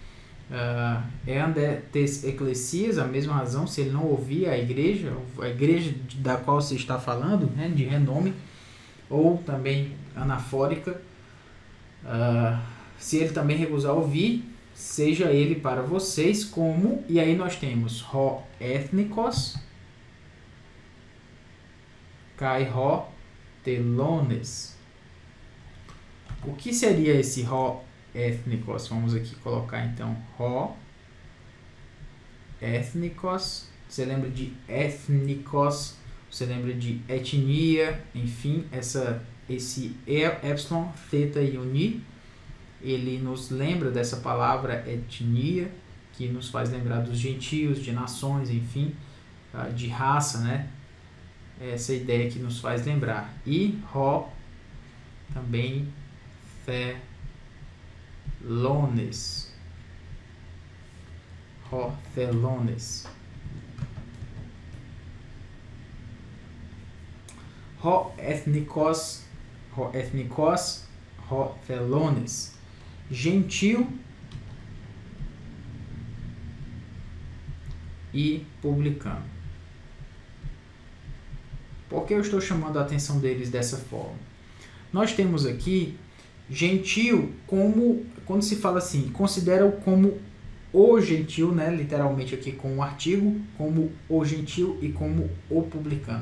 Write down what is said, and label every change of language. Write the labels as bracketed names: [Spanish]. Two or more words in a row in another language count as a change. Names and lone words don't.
[Greek] τῆς ἐκκλησίας, [Portuguese] a mesma razão, se ele não ouvir a igreja da qual você está falando, né, de renome, ou também anafórica, Se ele também recusar ouvir, seja ele para vocês como, e aí nós temos [Greek] ὁ ἐθνικὸς καὶ ὁ τελώνης. [Portuguese] O que seria esse [Greek] ὁ ἐθνικός? [Portuguese] Vamos aqui colocar então [Greek] ὁ ἐθνικός. [Portuguese] Você lembra de ethnikos, você lembra de etnia, enfim, esse epsilon, theta e uni, ele nos lembra dessa palavra etnia, que nos faz lembrar dos gentios, de nações, enfim, de raça, né? Essa ideia que nos faz lembrar. E ho também thelones. [Greek] Ὁ τελώνης. Ὁ ἐθνικός, ὁ τελώνης. [Portuguese] Gentil e publicano. Por que eu estou chamando a atenção deles dessa forma? Nós temos aqui gentil como, quando se fala assim, considera-o como o gentil, né, literalmente aqui com o artigo, como o gentil e como o publicano.